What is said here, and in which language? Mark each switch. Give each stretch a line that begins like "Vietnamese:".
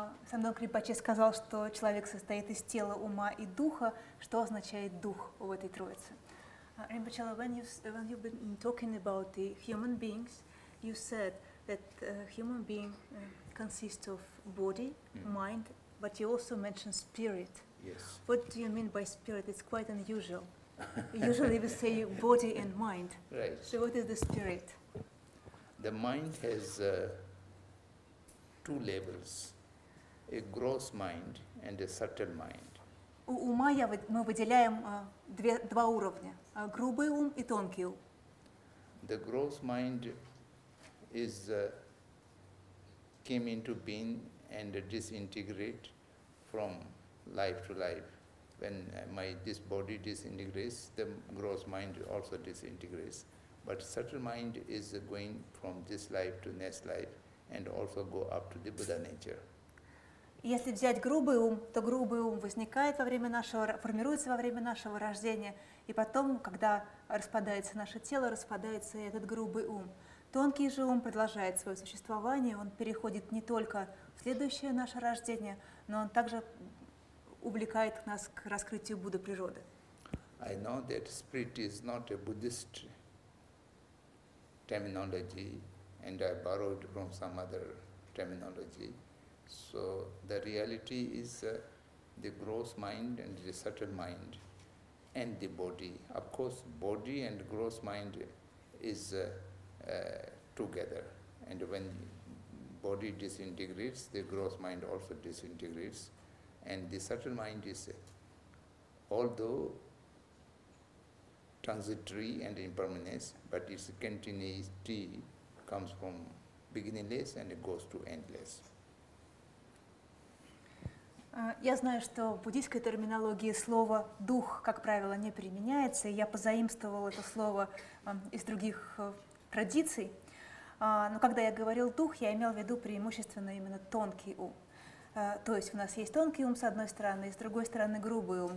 Russian: Самдонг Ринпоче сказал, что человек состоит из тела, ума и духа. Что означает дух в этой троице?
English: Ринпоче, when you've been talking about the human beings, you said that human being consists of body, mind, but you also mentioned spirit. Yes. What do you mean by spirit? It's quite unusual. Usually we say body and mind. Right. So what is the spirit? The mind has two levels, a gross mind and a subtle mind.
Russian: У ума мы выделяем два уровня, грубый ум и тонкий ум.
English: The gross mind is came into being and disintegrate from life to life. When this body disintegrates, the gross mind also disintegrates. But subtle mind is going from this life to next life and also go up to the Buddha nature.
Russian: Если взять грубый ум, то грубый ум возникает формируется во время нашего рождения, и потом, когда распадается наше тело, распадается и этот грубый ум. Тонкий же ум продолжает свое существование, он переходит не только в следующее наше рождение, но он также увлекает нас к раскрытию Будды природы.
English: I know that spirit is not a Buddhist terminology, and I borrowed from some other terminology. So the reality is the gross mind and the subtle mind and the body. Of course, body and gross mind is together, and when body disintegrates, the gross mind also disintegrates, and the subtle mind is, although transitory and impermanence, but its continuity comes from beginningless and it goes to endless.
Russian: Я знаю, что в буддийской терминологии слово «дух», как правило, не применяется, и я позаимствовала это слово из других традиций. Но когда я говорил «дух», я имел в виду преимущественно именно тонкий ум. То есть у нас есть тонкий ум с одной стороны, и с другой стороны грубый ум.